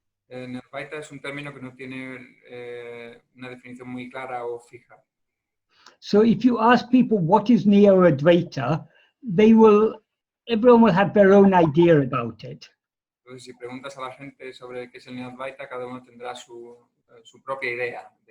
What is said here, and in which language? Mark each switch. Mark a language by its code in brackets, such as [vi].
[es] Neo-Advaita es un término que no tiene una definición muy clara o fija. [en] So if you ask people what is Neo-Advaita, everyone will have their own idea about it. [es] Entonces, si preguntas a la gente sobre qué es el Neo-Advaita, cada uno tendrá su propia idea.